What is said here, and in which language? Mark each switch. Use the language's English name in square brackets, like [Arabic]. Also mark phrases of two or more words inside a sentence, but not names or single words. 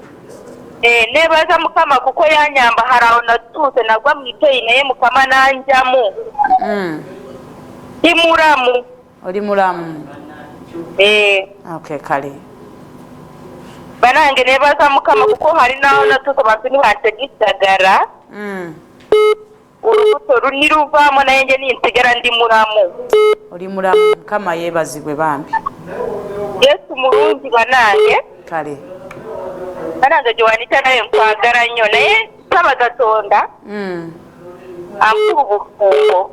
[Nyankole] Nebaza Mukama kuko yanyamba harawo natuuse nagwa mu iteyi naye Mukama n'anjamu. [Ganda] Ndi mulamu. Oli mulamu. Okay, kale. [Nyankole] Banange nebaza Mukama kuko hari naho natuuse bantu nibantegeka eddagala. Olubuto luniruvaamu naye nje ninsigala ndi mulamu. [Ganda] Oli mulamu. Mukama yeebazibwe bambi. Yesu mulungi banange. Kale. Banange Joanita naye nkwagala nnyo naye nsaba Katonda ampa obufumbo.